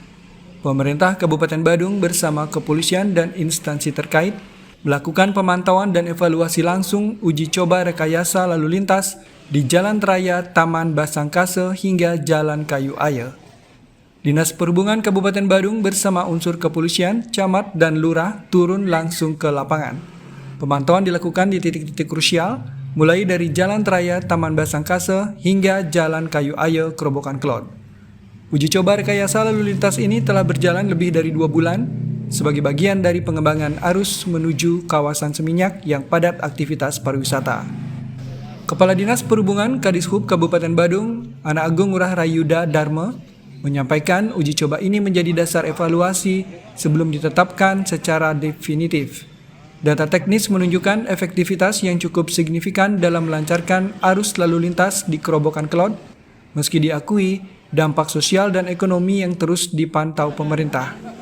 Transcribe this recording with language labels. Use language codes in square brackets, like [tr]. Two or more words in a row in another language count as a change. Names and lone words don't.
[id] Pemerintah Kabupaten Badung bersama kepolisian dan instansi terkait melakukan pemantauan dan evaluasi langsung uji coba rekayasa lalu lintas di Jalan Raya Taman Basangkase hingga Jalan Kayu Aye. Dinas Perhubungan Kabupaten Badung bersama unsur kepolisian, camat, dan lurah turun langsung ke lapangan. Pemantauan dilakukan di titik-titik krusial, mulai dari Jalan Raya Taman Basangkase hingga Jalan Kayu Aye Kerobokan Klot. Uji coba rekayasa lalu lintas ini telah berjalan lebih dari 2 bulan sebagai bagian dari pengembangan arus menuju kawasan Seminyak yang padat aktivitas pariwisata. Kepala Dinas Perhubungan Kadishub Kabupaten Badung, Ana Agung Ngurah Rayuda Dharma, menyampaikan uji coba ini menjadi dasar evaluasi sebelum ditetapkan secara definitif. Data teknis menunjukkan efektivitas yang cukup signifikan dalam melancarkan arus lalu lintas di Kerobokan Klot, meski diakui dampak sosial dan ekonomi yang terus dipantau pemerintah.